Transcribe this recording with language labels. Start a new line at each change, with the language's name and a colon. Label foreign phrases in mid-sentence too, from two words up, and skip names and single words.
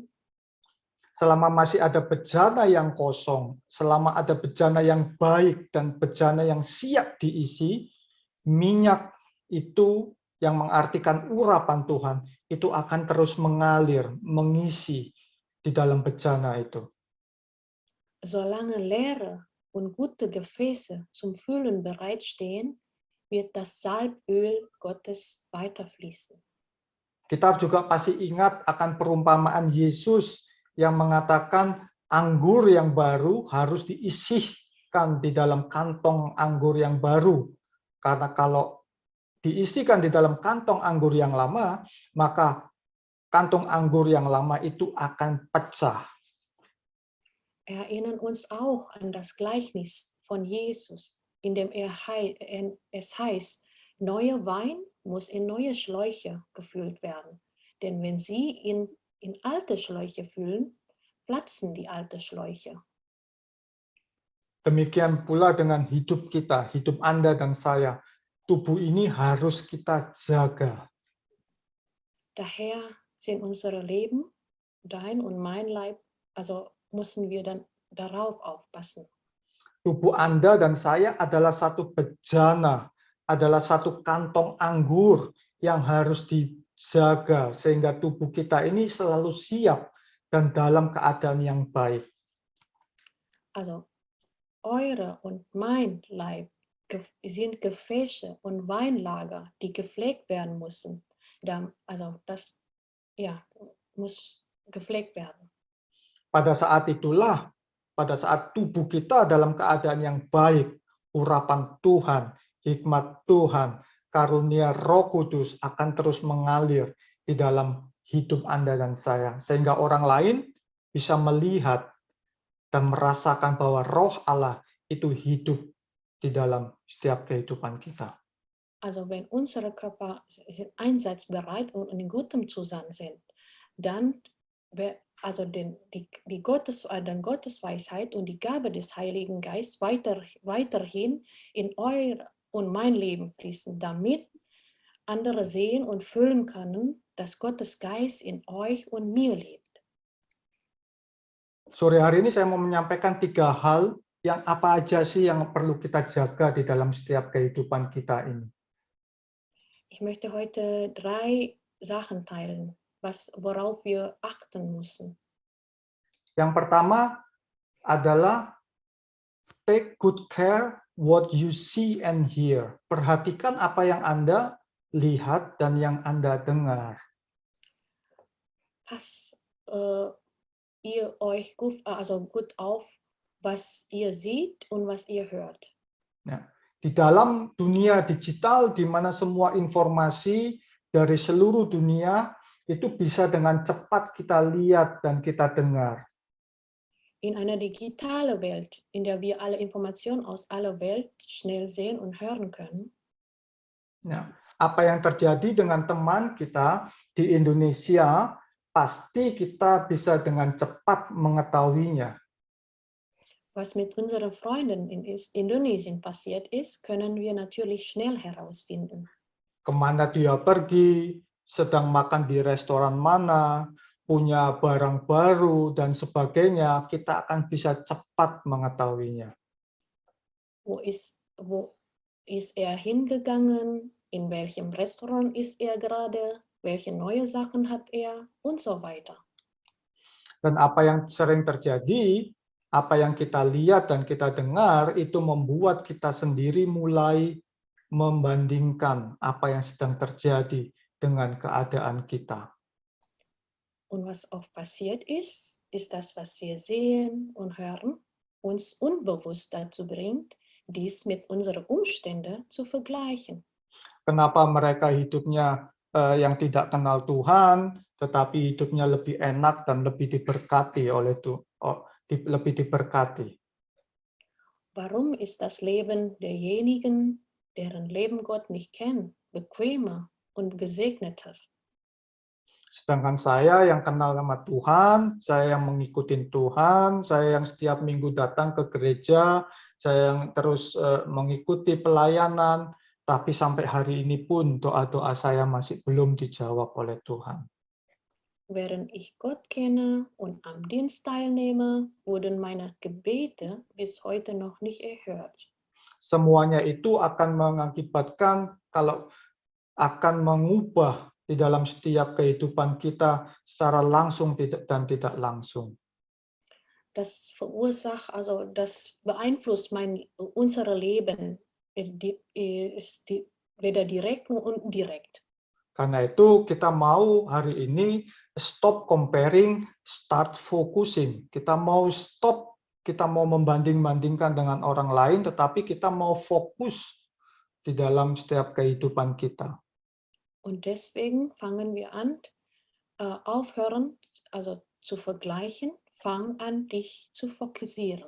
Indonesian: Selama masih ada bejana yang kosong, selama ada bejana yang baik dan bejana yang siap diisi, minyak itu yang mengartikan urapan Tuhan, itu akan terus mengalir, mengisi di dalam bejana itu.
German: Solange leere und gute Gefäße zum Füllen bereitstehen, wird das Salböl Gottes weiterfließen.
Indonesian: Kita juga pasti ingat akan perumpamaan Yesus yang mengatakan anggur yang baru harus diisikan di dalam kantong anggur yang baru. Karena kalau diisikan di dalam kantong anggur yang lama, maka kantong anggur yang lama itu akan pecah.
German: Erinnern uns auch an das Gleichnis von Jesus, in dem es heißt, neuer Wein muss in neue Schläuche gefüllt werden. Denn wenn sie in alte Schläuche füllen, platzen die alten Schläuche.
Indonesian: Demikian pula dengan hidup kita, hidup Anda dan saya. Tubuh ini harus kita jaga.
German: Daher sind unsere Leben, dein und mein Leib, also müssen wir dann darauf aufpassen.
Indonesian: Tubuh Anda dan saya adalah satu bejana, adalah satu kantong anggur yang harus dijaga sehingga tubuh kita ini selalu siap dan dalam keadaan yang baik.
German: Also eure und mein Leib sind Gefäße und Weinlager, die gepflegt werden müssen. Also das muss gepflegt werden.
Indonesian: Pada saat itulah, pada saat tubuh kita dalam keadaan yang baik, urapan Tuhan, hikmat Tuhan, karunia Roh Kudus akan terus mengalir di dalam hidup Anda dan saya. Sehingga orang lain bisa melihat dan merasakan bahwa Roh Allah itu hidup di dalam setiap kehidupan kita.
German: Also wenn unsere Körper einsatzbereit und in gutem Zustand sind, dann also die Gottesweisheit und die Gabe des Heiligen Geistes weiterhin in euer und mein Leben fließen, damit andere sehen und fühlen können, dass Gottes Geist in euch und mir lebt.
Indonesian: Sore hari ini saya mau menyampaikan 3 hal yang apa aja sih yang perlu kita jaga di dalam setiap kehidupan kita ini.
German: Ich möchte heute 3 Sachen teilen, worauf wir achten müssen.
Indonesian: Yang pertama adalah
English: take good care what you see and hear.
Indonesian: Perhatikan apa yang Anda lihat dan yang Anda dengar.
German: Passt ihr euch gut auf, was ihr seht und was ihr hört.
Indonesian: Ya. Di dalam dunia digital, di mana semua informasi dari seluruh dunia itu bisa dengan cepat kita lihat dan kita dengar.
German: In einer digitalen Welt, in der wir alle Informationen aus aller Welt schnell sehen und hören können.
Indonesian: Ya. Apa yang terjadi dengan teman kita di Indonesia, pasti kita bisa dengan cepat mengetahuinya.
German: Was mit unseren Freunden in Indonesien passiert ist, können wir natürlich schnell herausfinden.
Indonesian: Kemana dia pergi, sedang makan di restoran mana, punya barang baru, dan sebagainya, kita akan bisa cepat mengetahuinya.
German: Wo ist er hingegangen? In welchem Restaurant ist er gerade? Welche neue Sachen hat er? Und so weiter.
Indonesian: Dan apa yang sering terjadi, apa yang kita lihat dan kita dengar, itu membuat kita sendiri mulai membandingkan apa yang sedang terjadi dengan keadaan kita.
German: Und was oft passiert ist das, was wir sehen und hören, uns unbewusst dazu bringt, dies mit unseren Umständen zu vergleichen.
Indonesian: Kenapa mereka hidupnya yang tidak kenal Tuhan, tetapi hidupnya lebih enak dan lebih diberkati oleh Tuhan, lebih diberkati.
German: Warum ist das Leben derjenigen, deren Leben Gott nicht kennt, bequemer und gesegneter.
Indonesian: Sedangkan saya yang kenal sama Tuhan, saya yang mengikuti Tuhan, saya yang setiap minggu datang ke gereja, saya yang terus mengikuti pelayanan, tapi sampai hari ini pun doa-doa saya masih belum dijawab oleh Tuhan.
German: Während ich Gott kenne und am Dienst teilnehme, wurden meine Gebete bis heute noch nicht erhört.
Indonesian: Semuanya itu akan mengakibatkan kalau akan mengubah di dalam setiap kehidupan kita secara langsung dan tidak langsung.
German: Das beeinflusst unsere Leben, weder direkt noch indirekt.
Indonesian: Karena itu kita mau hari ini
English: stop comparing, start focusing.
Indonesian: Kita mau stop, kita mau membanding-bandingkan dengan orang lain, tetapi kita mau fokus di dalam setiap kehidupan kita.
German: Und deswegen fangen wir an, aufhören, also zu vergleichen, fang an, dich zu fokussieren.